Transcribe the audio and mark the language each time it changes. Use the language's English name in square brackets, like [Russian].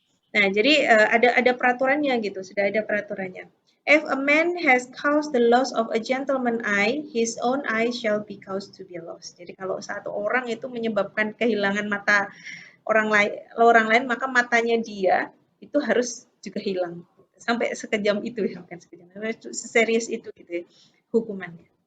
[Indonesian] Nah, jadi ada peraturannya gitu, sudah ada peraturannya. [English] If a man has caused the loss of a gentleman eye, his own eye shall be caused to be lost. [Indonesian] Jadi kalau satu orang itu menyebabkan kehilangan mata orang lain, maka matanya dia itu harus juga hilang. Sampai sekejam itu ya, bukan sekejam, seserius itu gitu ya hukumannya.